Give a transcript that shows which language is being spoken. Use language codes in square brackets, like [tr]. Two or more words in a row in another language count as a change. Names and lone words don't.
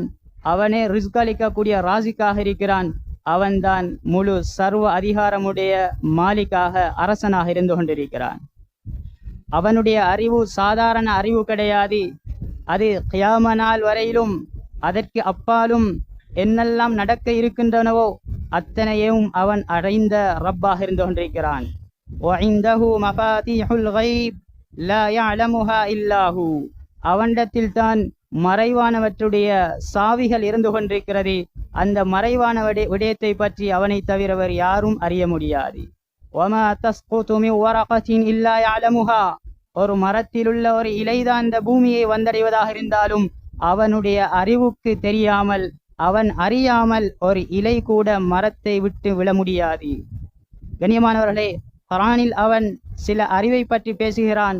[ta] அவனே ரிஸ்க் அளிக்கக்கூடிய ராசிக்காக இருக்கிறான். அவன்தான் முழு சர்வ அதிகாரமுடைய மாலிக்காக, அரசனாக இருந்து கொண்டிருக்கிறான். அவனுடைய அறிவு சாதாரண அறிவு கிடையாது. அது கியாம நாள் வரையிலும் அதற்கு அப்பாலும் என்னெல்லாம் நடக்க இருக்கின்றனவோ அத்தனையும் அவன் அடைந்த ரப்பாக இருந்து கொண்டிருக்கிறான். [ar] وعنده مفاتيح الغيب لا يعلمها إلا هو. [ta] அவனிடத்தில் தான் மறைவானவற்றுடைய சாவிகள் இருந்து கொண்டிருக்கிறது. அந்த மறைவான விடயத்தை பற்றி அவனை தவிர வேறு யாரும் அறிய முடியாது. [ar] وما تسقط من ورقة إلا يعلمها. [ta] ஒரு மரத்திலுள்ள ஒரு இலைதான் இந்த பூமியை வந்தடைவதாக இருந்தாலும் அவனுடைய அறிவுக்கு தெரியாமல், அவன் அறியாமல் ஒரு இலை கூட மரத்தை விட்டு விழ முடியாது. கண்ணியமானவர்களே, குர்ஆனில் அவன் சில அறிவை பற்றி பேசுகிறான்.